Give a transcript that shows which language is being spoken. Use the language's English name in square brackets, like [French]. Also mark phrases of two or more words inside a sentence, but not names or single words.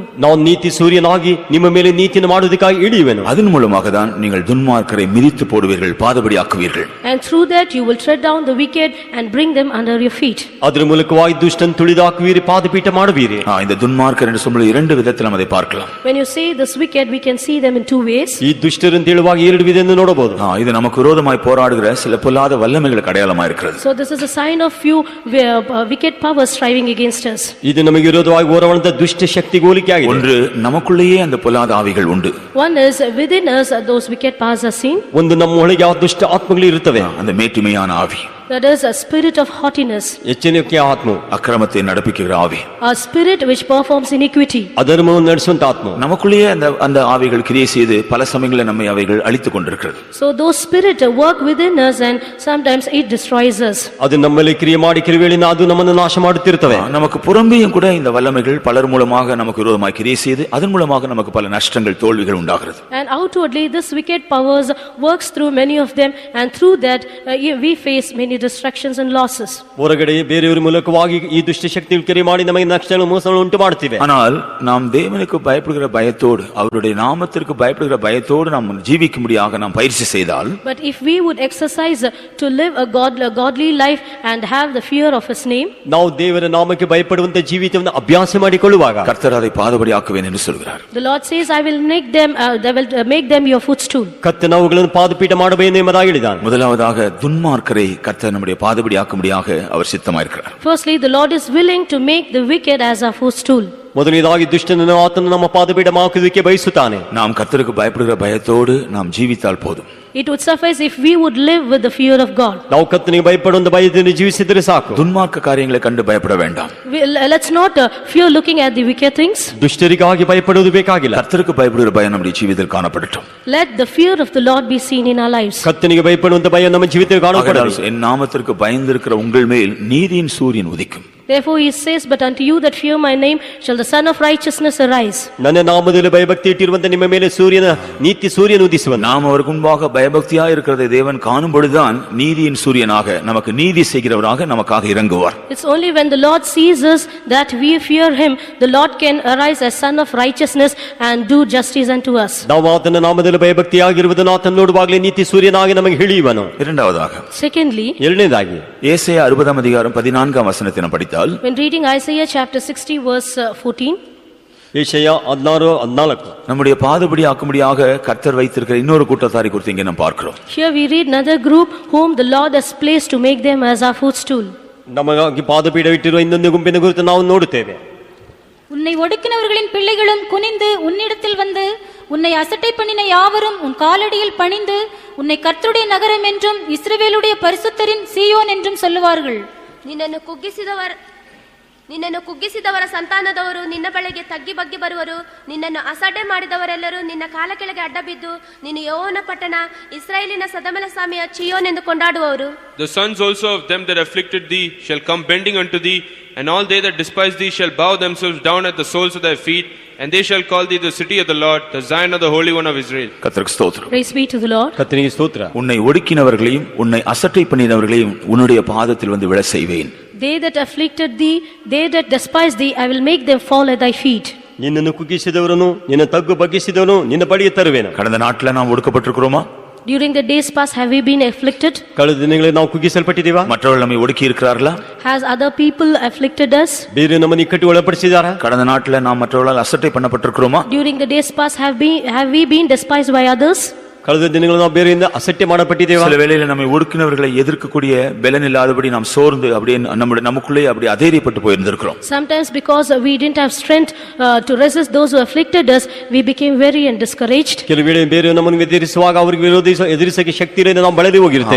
[Kannada] ನಾವು ನೀತಿ ಸೂರ್ಯನಾಗಿ ನಿಮ್ಮ ಮೇಲೆ ನೀತಿಯನ್ನು ಮಾಡುವುದಕ್ಕಾಗಿ ಇಳಿಯುವೆನು. [Tamil] அதன் மூலமாக தான் நீங்கள் துன்மார்க்கரை மிதித்து போடுவீர்கள், பாதபடி ஆக்குவீர்கள். [English] And through that you will tread down the wicked and bring them under your feet. [Kannada] ಅದರ ಮೂಲಕವಾಗಿ ದುಷ್ಟನ್ ತುಳಿದಾಕುವಿರಿ, ಪಾದಪೀಠ ಮಾಡುವಿರಿ. [Tamil] இந்த துன்மார்க்கர் என்று சொல்லும்போது இரண்டு விதத்தில் நாம் அதை பார்க்கலாம். [English] When you say this wicked, we can see them in two ways. [Kannada] ಈ ದುಷ್ಟರು ಅಂತ ಹೇಳುವಾಗ ಎರಡು ವಿಧವನ್ನು ನೋಡಬಹುದು. [Tamil] இது நமக்கு விரோதமாய் போராடுகிற சில பொல்லாத வல்லமைகளுக்கு அடையாளமாக இருக்கிறது. [English] So this is a sign of few wicked powers striving against us. [Kannada] ಇದು ನಮಗೆ ವಿರೋಧವಾಗಿ ಹೋರಾಡುವಂತ ದುಷ್ಟ ಶಕ್ತಿ ಹೋಲಿಕೆಯಾಗಿದೆ. [Tamil] ஒன்று நமக்குள்ளேயே அந்த பொல்லாத ஆவிகள் உண்டு. [English] One is within us those wicked powers are seen. [Kannada] ಒಂದು ನಮ್ಮ ಒಳಗೆ ಆ ದುಷ್ಟ ಆತ್ಮಗಳು ಇರುತ್ತವೆ. [Tamil] அந்த மேட்டுமையான ஆவி. [English] That is a spirit of haughtiness. [Kannada] ಎಚ್ಚರಿಕೆಯ ಆತ್ಮ. [Tamil] அக்கிரமத்தை நடப்பிக்கிற ஆவி. [English] A spirit which performs iniquity. [Kannada] ಅಧರ್ಮವನ್ನು ನಡೆಸುವಂತ ಆತ್ಮ. [Tamil] நமக்குள்ளேயே அந்த ஆவிகள் கிரியை செய்து பல சமயங்களில் நம்மை அவைகள் அழித்துக் கொண்டிருக்கிறது. [English] So those spirit work within us and sometimes it destroys us. [Kannada] ಅದು ನಮ್ಮಲ್ಲಿ ಕ್ರಿಯೆ ಮಾಡಿ ಕೆಲವೇಳಿನ ಅದು ನಮ್ಮನ್ನು ನಾಶ ಮಾಡುತ್ತಿರುತ್ತವೆ. [Tamil] நமக்கு புறம்பேயும் கூட இந்த வல்லமைகள் பலர் மூலமாக நமக்கு விரோதமாக கிரியை செய்து அதன் மூலமாக நமக்கு பல நஷ்டங்கள் தோல்விகள் உண்டாகிறது. [English] And outwardly this wicked powers works through many of them, and through that we face many distractions and losses. [Kannada] ಹೊರಗಡೆ ಬೇರೆಯವರ ಮೂಲಕವಾಗಿ ಈ ದುಷ್ಟ ಶಕ್ತಿಗಳು ಕ್ರಿಯೆ ಮಾಡಿ ನಮಗೆ ನಷ್ಟಗಳು ಮೋಸಗಳು ಉಂಟು ಮಾಡುತ್ತಿವೆ. [Tamil] ஆனால் நாம் தேவனுக்கு பயப்படுகிற பயத்தோடு அவருடைய நாமத்திற்கு பயப்படுகிற பயத்தோடு நாம் ஜீவிக்கும்படியாக நாம் பயிற்சி செய்தால், [English] But if we would exercise to live a godly life and have the fear of his name, [Kannada] ನಾವು ದೇವರ ನಾಮಕ್ಕೆ ಭಯಪಡುವಂತ ಜೀವಿತವನ್ನು ಅಭ್ಯಾಸ ಮಾಡಿಕೊಳ್ಳುವಾಗ [Tamil] கர்த்தர் அதை பாதபடி ஆக்குவேன் என்று சொல்கிறார். [English] the Lord says, I will make them your footstool. [Kannada] ಕರ್ತನು ಅವುಗಳನ್ನು ಪಾದಪೀಠ ಮಾಡಬೇಕೆಂದು ಎಂಬುದಾಗಿ ಹೇಳಿದ್ದಾನೆ. [Tamil] முதலாவதாக துன்மார்க்கரை கர்த்தர் நம்முடைய பாதபடி ஆக்கும்படியாக அவர் சித்தமாயிருக்கிறார். [English] Firstly, the Lord is willing to make the wicked as our footstool. [Kannada] ಮೊದಲನೇದಾಗಿ ದುಷ್ಟನನ್ನು ಆತನು ನಮ್ಮ ಪಾದಪೀಠ ಹಾಕುವುದಕ್ಕೆ ಬಯಸುತ್ತಾನೆ. [Tamil] நாம் கர்த்தருக்கு பயப்படுகிற பயத்தோடு நாம் ஜீவித்தால் போதும். [English] It would suffice if we would live with the fear of God. [Kannada] ನಾವು ಕರ್ತನಿಗೆ ಭಯಪಡುವಂತ ಭಯದಿಂದ ಜೀವಿಸಿದರೆ ಸಾಕು. [Tamil] துன்மார்க்க காரியங்களை கண்டு பயப்பட வேண்டாம். [English] Let's not fear looking at the wicked things. [Kannada] ದುಷ್ಟರಿಗಾಗಿ ಭಯಪಡುವುದು ಬೇಕಾಗಿಲ್ಲ. [Tamil] கர்த்தருக்கு பயப்படுகிற பயம் நம்முடைய ஜீவிதத்தில் காணப்படட்டும். [English] Let the fear of the Lord be seen in our lives. [Kannada] ಕರ್ತನಿಗೆ ಭಯಪಡುವಂತ ಭಯ ನಮ್ಮ ಜೀವಿತದಲ್ಲಿ ಕಾಣಪಡಲಿ. [Tamil] என் நாமத்திற்கு பயந்திருக்கிற உங்கள் மேல் நீதியின் சூரியன் உதிக்கும். [English] Therefore he says, but unto you that fear my name shall the Son of Righteousness arise. [Kannada] ನನ್ನ ನಾಮದಲ್ಲಿ ಭಯಭಕ್ತಿ ಇಟ್ಟಿರುವಂತ ನಿಮ್ಮ ಮೇಲೆ ನೀತಿ ಸೂರ್ಯನು ಉದಿಸುವನು. [Tamil] நாம் அவருக்கு முன்பாக பயபக்தியா இருக்கிறதை தேவன் காணும் பொழுதுதான் நீதியின் சூரியனாக நமக்கு நீதி செய்கிறவராக நமக்காக இறங்குவார். [English] It's only when the Lord sees us that we fear him, the Lord can arise as Son of Righteousness and do justice unto us. [Kannada] ನಾವು ಆತನ ನಾಮದಲ್ಲಿ ಭಯಭಕ್ತಿಯಾಗಿರುವುದನ್ನು ಆತನ ನೋಡುವಾಗಲೇ ನೀತಿ ಸೂರ್ಯನಾಗಿ ನಮಗೆ ಹಿಡಿಯುವನು. [Tamil] இரண்டாவதாக, [English] Secondly, [Kannada] ಎರಡನೇದಾಗಿ [Tamil] ஏசாயா 60 அதிகாரம் 14 வசனத்தை நாம் படித்தால், [English] when reading Isaiah chapter 60 verse 14, [Kannada] ಯೆಶಾಯ 16:14 [Tamil] நம்முடைய பாதபடி ஆக்கும்படியாக கர்த்தர் வைத்திருக்கிற இன்னொரு கூட்டத்தாரை குறித்து இங்கே நாம் பார்க்கிறோம். [English] here we read another group whom the Lord has placed to make them as our footstool. [Kannada] ನಮಗಾಗಿ ಪಾದಪೀಠ ಇಟ್ಟಿರುವ ಇನ್ನೊಂದು ಗುಂಪಿನ ಕುರಿತು ನಾವು ನೋಡುತ್ತೇವೆ. [Tamil] உன்னை ஒடுக்கினவர்களின் பிள்ளைகளும் குனிந்து உன்னிடத்தில் வந்து உன்னை அசட்டை பண்ணின யாவரும் உன் காலடியில் பணிந்து உன்னை கர்த்தருடைய நகரம் என்றும் இஸ்ரவேலுடைய பரிசுத்தரின் சீயோன் என்றும் சொல்லுவார்கள். [Kannada] ನಿನ್ನನ್ನು ಕುಗ್ಗಿಸಿದವರ ಸಂತಾನದವರು ನಿನ್ನ ಬಳಿಗೆ ತಗ್ಗಿ ಬಗ್ಗಿ ಬರುವರು. ನಿನ್ನನ್ನು ಅಸಡ್ಡೆ ಮಾಡಿದವರೆಲ್ಲರೂ ನಿನ್ನ ಕಾಲ ಕೆಳಗೆ ಅಡ್ಡಬಿದ್ದು ನೀನು ಯೆಹೋವನ ಪಟ್ಟಣ, ಇಸ್ರಾಯೇಲಿನ ಸದಮಲ ಸ್ವಾಮಿಯ ಚೀಯೋನ್ ಎಂದು ಕೊಂಡಾಡುವವರು. [English] The sons also of them that afflicted thee shall come bending unto thee, and all they that despise thee shall bow themselves down at the soles of their feet, and they shall call thee the city of the Lord, the Zion of the Holy One of Israel. [Tamil] கர்த்தருக்கு ஸ்தோத்திரம். [English] Praise be to the Lord. [Kannada] ಕರ್ತನಿಗೆ ಸ್ತೋತ್ರ. [Tamil] உன்னை ஒடுக்கினவர்களையும் உன்னை அசட்டை பண்ணினவர்களையும் உன்னுடைய பாதத்தில் வந்து விழ செய்வேன். [English] They that afflicted thee, they that despise thee, I will make them fall at thy feet. [Kannada] ನಿನ್ನನ್ನು ಕುಗ್ಗಿಸಿದವರನ್ನು ನಿನ್ನ ತಗ್ಗು ಬಗ್ಗಿಸಿದವನು ನಿನ್ನ ಬಳಿಗೆ ತರುವೆನು. [Tamil] கடந்த நாட்ல நாம் ஒடுக்கப்பட்டிருக்கிறோமா? [English] During the days past have we been afflicted? [Kannada] ಕಳೆದ ದಿನಗಳಲ್ಲಿ ನಾವು ಕುಗ್ಗಿಸಲ್ಪಟ್ಟಿದ್ದೀವಾ? [Tamil] மற்றவர்கள் நம்மை ஒடுக்கி இருக்கிறார்களா? [English] Has other people afflicted us? [Kannada] ಬೇರೆ ನಮ್ಮನ್ನು ಇಕ್ಕಟ್ಟು ಒಳಪಡಿಸಿದಾರಾ? [Tamil] கடந்த நாட்ல நாம் மற்றவர்களால் அசட்டை பண்ணப்பட்டிருக்கிறோமா? [English] During the days past have we been despised by others? [Kannada] ಕಳೆದ ದಿನಗಳಲ್ಲಿ ನಾವು ಬೇರೆಯಿಂದ ಅಸಟ್ಯ ಮಾಡಪಟ್ಟಿದ್ದೇವೆ. [Tamil] சில வேளையில நம்மை ஒடுக்கினவர்களை எதிர்க்கக்கூடிய பலன் இல்லாதபடி நாம் சோர்ந்து அப்படியே நமக்குள்ளே அப்படியே அதேரியப்பட்டு போயிருந்திருக்கிறோம். [English] Sometimes because we didn't have strength to resist those who afflicted us, we became weary and discouraged. [Kannada] ಕೆಲವು ವೇಳೆ ಬೇರೆ ನಮ್ಮನ್ನು ಎದುರಿಸುವಾಗ ಅವರಿಗೆ ಎದುರಿಸಕ್ಕೆ ಶಕ್ತಿ ಇಲ್ಲದೆ ನಾವು ಬಳಲಿ ಹೋಗಿರ್ತೇವೆ.